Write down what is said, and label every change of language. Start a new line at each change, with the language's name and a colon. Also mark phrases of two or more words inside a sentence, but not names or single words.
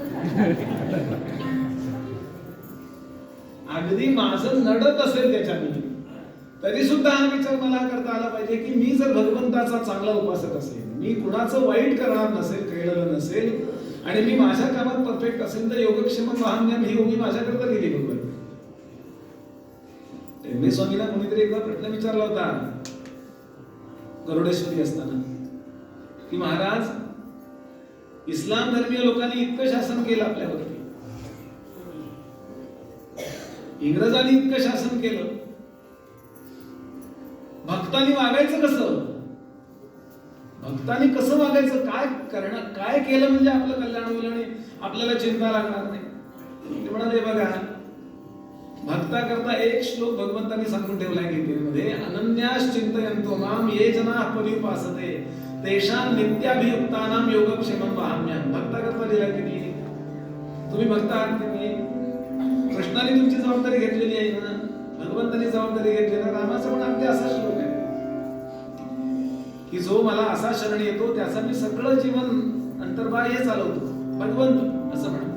Marathi: अगदी माझं नडत असेल त्याच्याने, तरी सुद्धा हा विचार मला करता आला पाहिजे की मी जर भगवंताचा चांगला उपासक असेल, मी कुणाचं वाईट करणार नसेल, केलेलं नसेल, आणि मी माझ्या कामात परफेक्ट असेल, तर
Sanskrit: योगक्षेमं वहाम्यहम्
Marathi: ही योगी माझ्याकरता लिहिली भगवंत. टेंबे स्वामीला कोणीतरी एकदा प्रश्न विचारला होता गरुडेश्वरी असताना, की महाराज इस्लाम धर्मीय लोकांनी इतकं शासन केलं आपल्यावरती, इंग्रजांनी इतकं शासन केलं, भक्तांनी वागायचं कसं? भक्तांनी कसं वागायचं? काय करणं, काय केलं म्हणजे आपलं कल्याण होईल आणि आपल्याला चिंता लागणार नाही? ते म्हणाले बघा, भक्ता करता एक श्लोक भगवंतांनी सांगून ठेवलाय गीतेमध्ये,
Sanskrit: अनन्यास चिंतयन्तो माम ये जनाः पर्युपासते तेषां नित्याभियुक्तानां योगक्षेमं वहाम्यहम्.
Marathi: भक्ता करता लिहिला की नाही? तुम्ही भक्त आहात की नाही? कृष्णाने तुमची जबाबदारी घेतलेली आहे ना, भगवंतांनी जबाबदारी घेतली ना. रामाचा पण अगदी असा श्लोक आहे की जो मला असा शरण येतो त्याचा मी सगळं जीवन अंतर्बाह्य चालवतो, भगवंत असं म्हणा.